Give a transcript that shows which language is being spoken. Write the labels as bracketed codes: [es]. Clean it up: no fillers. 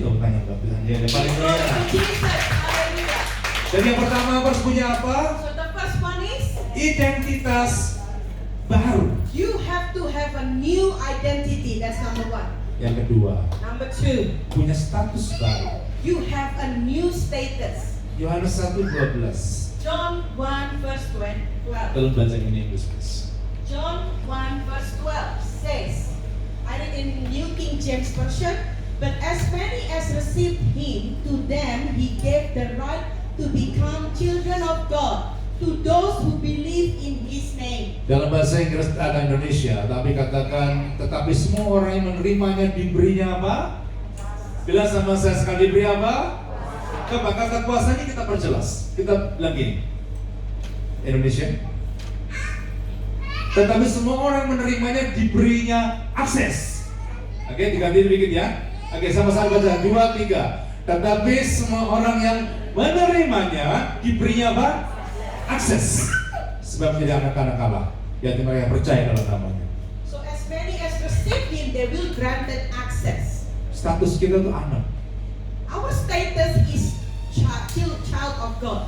[id] Kita tanya Mbak Bilang, ya yang paling [en] Glory [id] kaya. [en] to Jesus, hallelujah. [id] Dan yang pertama harus punya apa? [en] So the first one is, [id] Identitas baru. [en] you have to have a new identity. That's number one. [id] Yang kedua, [en] Number two, [id] punya status baru. [en] you have a new status. [id] Yohanes 1:12. [en] John 1 verse 12. [id] Tolong baca ini Inggris, please. [en] John 1 verse 12 says, I read in New King James Version, but as many as received him, to them he gave the right to become children of God, to those who believe in his name. [id] Dalam bahasa Inggris ada Indonesia, tapi katakan, tetapi semua orang yang menerimanya diberinya apa? Bilang sama saya sekali diberi apa? Coba kata kuasanya kita perjelas. Kita bilang gini. Indonesia. Tetapi semua orang menerimanya diberinya akses. Oke, diganti dikit ya. Oke, sama-sama baca 2, 3. Tetapi semua orang yang menerimanya diberinya apa? Akses. Sebab menjadi anak-anak Allah, yaitu mereka yang percaya dalam namanya. [en] So as many as receive him, they will granted access. [id] Status kita tuh anak. [en] Our status is child of God.